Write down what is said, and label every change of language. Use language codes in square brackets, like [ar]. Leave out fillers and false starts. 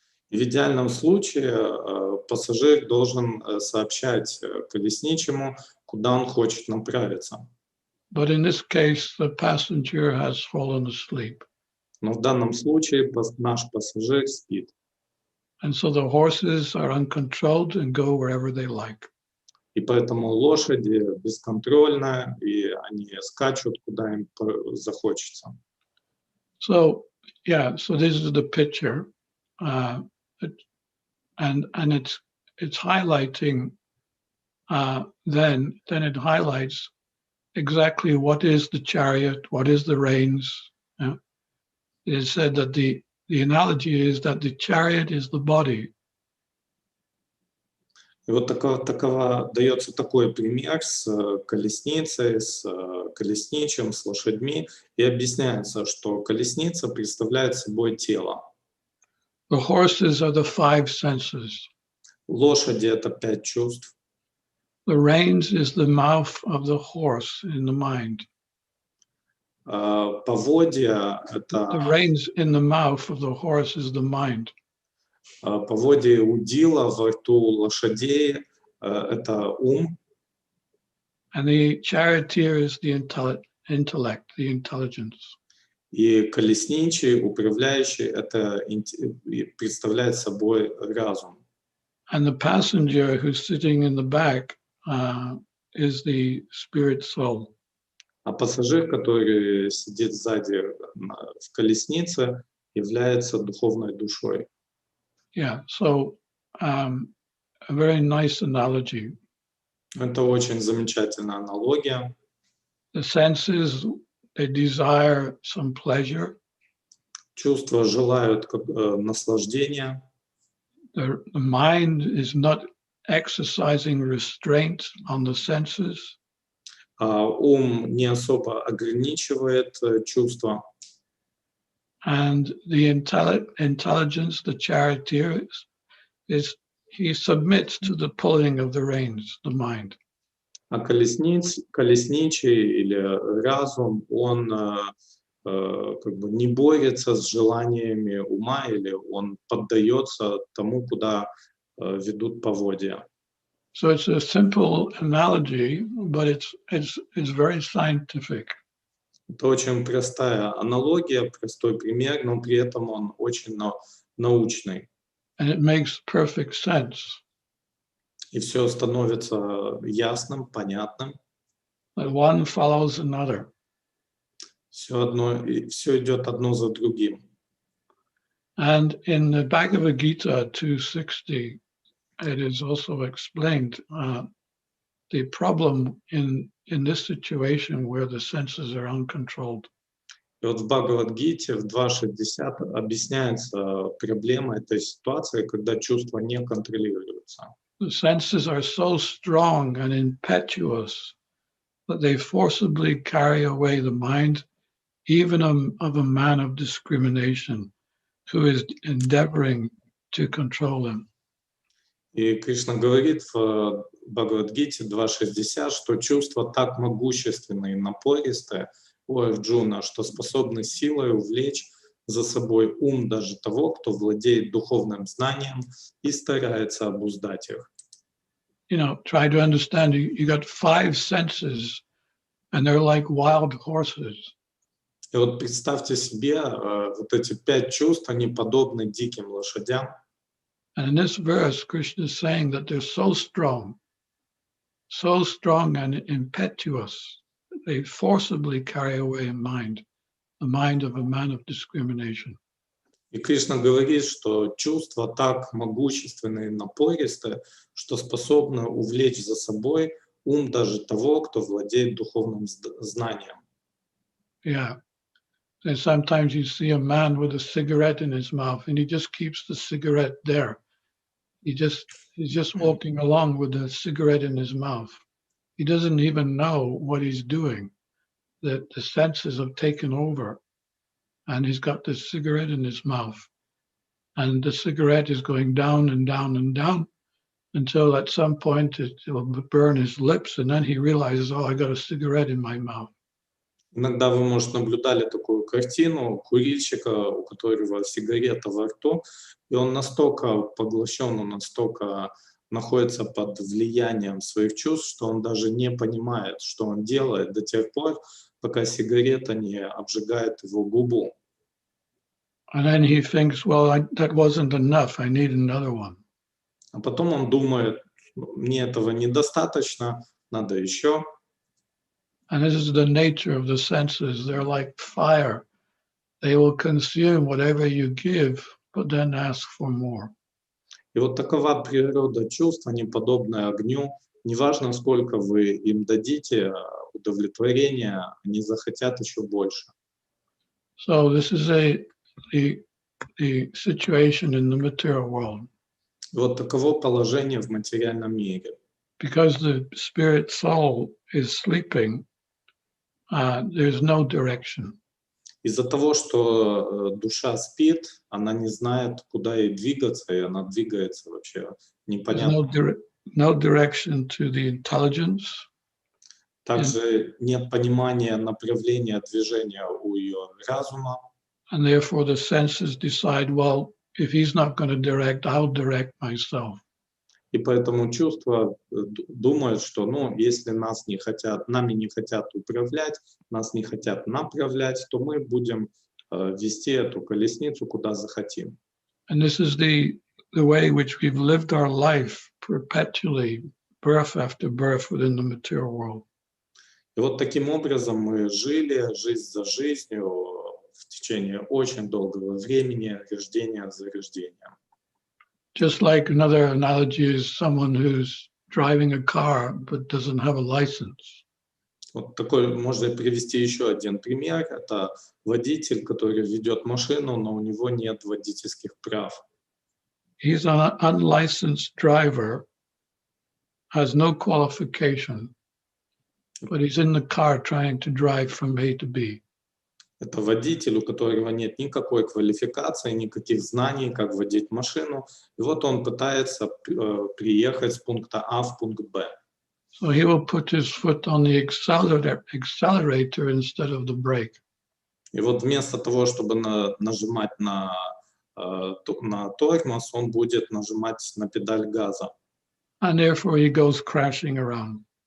[ru] И в идеальном случае пассажир должен сообщать колесничему, куда он хочет направиться. [en] But in this case, the passenger has fallen asleep. [ru] Но в данном случае наш пассажир спит. [en] And so the horses are uncontrolled and go wherever they like. [ru] И поэтому лошади бесконтрольны, и они скачут, куда им захочется. [en] So, so this is the picture. And it's highlighting, then it highlights exactly what is the chariot, what is the reins. It is said that the analogy is that the chariot is the body. [ru] И вот дается такой пример с колесницей, с колесничим, с лошадьми, и объясняется, что колесница представляет собой тело. [en] The horses are the 5 senses. [ru] Лошади — это 5 чувств. [en] The reins is the mouth of the horse in the mind. [ru] Поводья — это... [en] The reins in the mouth of the horse is the mind. [ru] Поводья удила во рту лошадей — это ум. [en] And the charioteer is the intellect, the intelligence. [ru] И колесничий, управляющий — это представляет собой разум. [en] And the passenger who's sitting in the back is the spirit soul. [ru] А пассажир, который сидит сзади в колеснице, является духовной душой. [en] Yeah, so a very nice analogy. [ru] Это очень замечательная аналогия. [en] The senses, they desire some pleasure. [ru] Чувства желают наслаждения. [en] The mind is not exercising restraint on the senses. [ru] Ум не особо ограничивает чувства. [en] And the intelligence, the charioteer, he submits to the pulling of the reins, the mind. [ru] А колесничий или разум, он не борется с желаниями ума, или он поддается тому, куда ведут поводья. [en] So it's a simple analogy, but it's very scientific. [ru] Это очень простая аналогия, простой пример, но при этом он очень научный. [en] And it makes perfect sense. [ru] И все становится ясным, понятным. [en] That one follows another. [ru] Все идет одно за другим. [en] And in the Bhagavad Gita 260, it is also explained the problem in this situation where the senses are uncontrolled. [ru] И вот в Бхагавад-гите в 2.60 объясняется проблема этой ситуации, когда чувства не контролируются. [en] The senses are so strong and impetuous that they forcibly carry away the mind, even of a man of discrimination who is endeavoring to control them. [ru] И Кришна говорит в Бхагавад-гите 2.60, что чувства так могущественные и напористые у Арджуна, что способны силой увлечь за собой ум даже того, кто владеет духовным знанием и старается обуздать их. [en] You know, try to understand, you got 5 senses and they're like wild horses. [ru] И вот представьте себе, вот эти 5 чувств, они подобны диким лошадям. [en] And in this verse, Krishna is saying that they're so strong and impetuous, they forcibly carry away a mind, the mind of a man of discrimination. [ru] И Кришна говорит, что чувства так могущественные и напористые, что способны увлечь за собой ум даже того, кто владеет духовным знанием. Yeah. [en] And sometimes you see a man with a cigarette in his mouth and he just keeps the cigarette there. He's just walking along with the cigarette in his mouth. He doesn't even know what he's doing. The senses have taken over and he's got this cigarette in his mouth. And the cigarette is going down and down and down until at some point it will burn his lips and then he realizes, oh, I got a cigarette in my mouth. [ru] Иногда вы, может, наблюдали такую картину курильщика, у которого сигарета во рту, и он настолько поглощен, он настолько находится под влиянием своих чувств, что он даже не понимает, что он делает до тех пор, пока сигарета не обжигает его губу. [en] And then he thinks, well, that wasn't enough. I need another one. [ru] А потом он думает, мне этого недостаточно, надо еще. [en] And this is the nature of the senses. They're like fire. They will consume whatever you give, but then ask for more. [ru] И вот такова природа чувств, они подобны огню. Неважно, сколько вы им дадите удовлетворения, они захотят еще больше. [en] So this is the situation in the material world. [ru] Вот таково положение в материальном мире. [en] Because the spirit soul is sleeping, there's no direction. [ru] Из-за того, что душа спит, она не знает, куда ей двигаться, и она двигается вообще [en] There's [ru] непонятно. [en] no direction to the intelligence. [ru] Также нет понимания направления движения у ее разума. [en] And therefore the senses decide, well, if he's not going to direct, I'll direct myself. [ru] И поэтому чувства думают, что, если нами не хотят управлять, нас не хотят направлять, то мы будем вести эту колесницу куда захотим. [en] And this is the way in which we've lived our life perpetually, birth after birth within the material world. [ru] И вот таким образом мы жили жизнь за жизнью в течение очень долгого времени, рождения за рождением. [en] Just like another analogy is someone who's driving a car but doesn't have a license. [ru] Вот такой можно привести еще один пример. Это водитель, который ведет машину, но у него нет водительских прав. [en] He's an unlicensed driver, has no qualification, but he's in the car trying to drive from A to B. [ru] Это водитель, у которого нет никакой квалификации, никаких знаний, как водить машину. И вот он пытается приехать с пункта А в пункт Б. [en] So he will put his foot on the accelerator instead of the brake. [ru] И вот вместо того, чтобы нажимать на тормоз, он будет нажимать на педаль газа. [en] And therefore he goes crashing around.